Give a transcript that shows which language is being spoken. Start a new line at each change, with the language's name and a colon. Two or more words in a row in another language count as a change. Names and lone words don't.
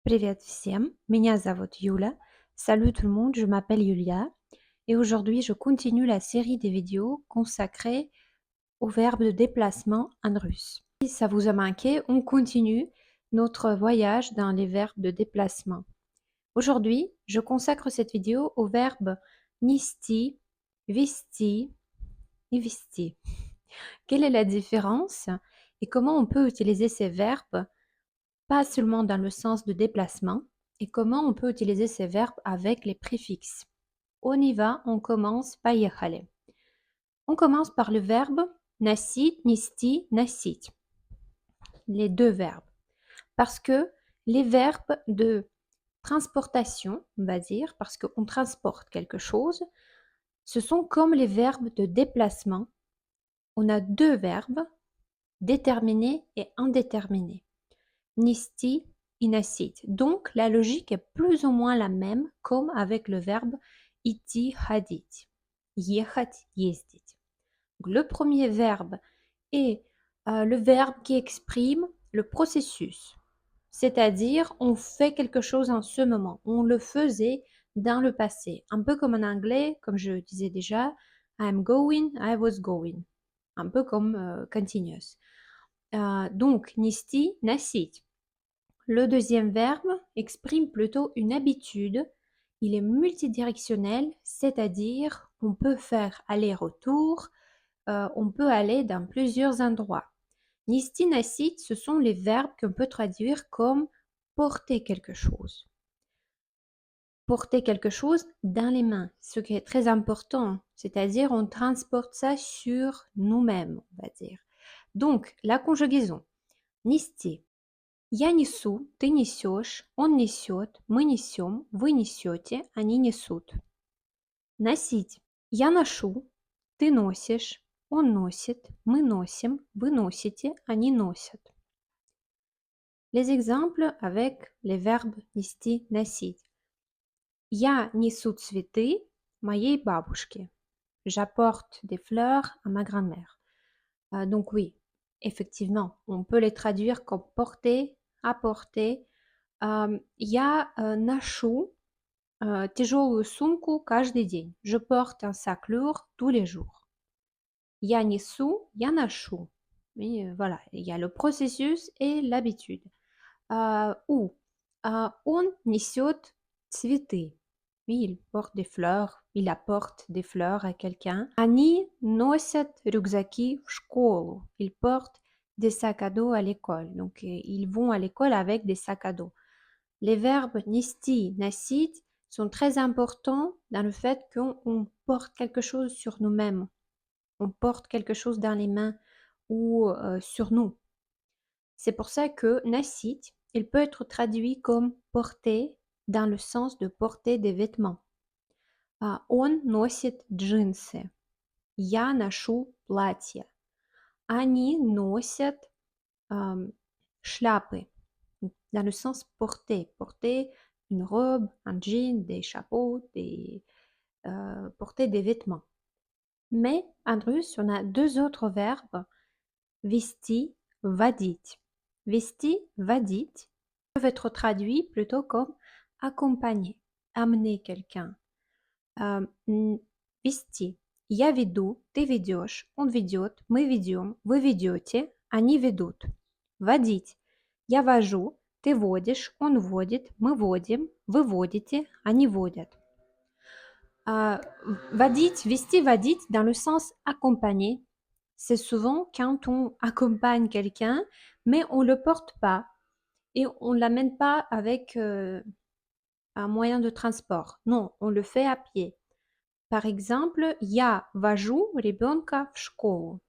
Russian: Привет всем, меня зовут Юля.
French: Salut tout le monde, je m'appelle Yulia et aujourd'hui je continue la série des vidéos consacrées au verbe de déplacement en russe. Si ça vous a manqué, on continue notre voyage dans les verbes de déplacement. Aujourd'hui, je consacre cette vidéo au verbe nisti, visti et visti. Quelle est la différence et comment on peut utiliser ces verbes pas seulement dans le sens de déplacement, et comment on peut utiliser ces verbes avec les préfixes. On y va, on commence поехали. On commence par le verbe
Russian: носить, нести, носить.
French: Les deux verbes. Parce que les verbes de transportation, on va dire, parce qu'on transporte quelque chose, ce sont comme les verbes de déplacement. On a deux verbes, déterminés et indéterminés.
Russian: Нести и носить.
French: Donc, la logique est plus ou moins la même comme avec le verbe
Russian: идти, ходить. Ехать, ездить.
French: Le premier verbe est le verbe qui exprime le processus. C'est-à-dire, on fait quelque chose en ce moment. On le faisait dans le passé. Un peu comme en anglais, comme je disais déjà,
English: I'm going, I was going.
French: Un peu comme continuous. Donc,
Russian: нести, носить.
French: Le deuxième verbe exprime plutôt une habitude. Il est multidirectionnel, c'est-à-dire on peut faire aller-retour, on peut aller dans plusieurs endroits.
Russian: Нести, носить,
French: ce sont les verbes qu'on peut traduire comme porter quelque chose. Porter quelque chose dans les mains, ce qui est très important, c'est-à-dire on transporte ça sur nous-mêmes, on va dire. Donc, la conjugaison.
Russian: Нести. Я несу, ты несешь, он несет, мы несем, вы несете, они несут. Носить. Я ношу, ты носишь, он носит, мы носим, вы носите, они носят.
French: Les exemples avec les verbes
Russian: нести, носить. Я несу цветы моей бабушке.
French: J'apporte des fleurs à ma grand-mère. Donc oui, effectivement, on peut les traduire comme porter, apporter.
Russian: Я ношу тяжелую сумку каждый день.
French: Je porte un sac lourd tous les jours.
Russian: Я несу, я ношу.
French: Mais voilà, il y a le processus et l'habitude.
Russian: Ou он несет цветы.
French: Oui, il porte des fleurs, il apporte des fleurs à quelqu'un.
Russian: Они носят рюкзаки в школу.
French: Ils portent des sacs à dos à l'école. Donc, ils vont à l'école avec des sacs à dos. Les verbes
Russian: нести, носить
French: sont très importants dans le fait qu'on porte quelque chose sur nous-mêmes. On porte quelque chose dans les mains ou sur nous. C'est pour ça que носить, il peut être traduit comme porter dans le sens de porter des vêtements.
Russian: Он носит джинсы. Я ношу платье. Они носят шляпы.
French: Dans le sens porter. Porter une robe, un jean, des chapeaux, porter des vêtements. Mais en russe, on a deux autres verbes,
Russian: вести, водить. Вести, водить
French: peuvent être traduits plutôt comme accompagner, amener quelqu'un.
Russian: Вести. Я веду, ты ведешь, он ведет, мы ведем, вы ведете, они ведут. Водить. Я вожу, ты водишь, он водит, мы водим, вы водите, они водят. Водить, вести, водить
French: dans le sens accompagner, c'est souvent quand on accompagne quelqu'un, mais on ne le porte pas et on ne l'amène pas avec un moyen de transport. Non, on le fait à pied. Par exemple,
Russian: я вожу ребенка в школу.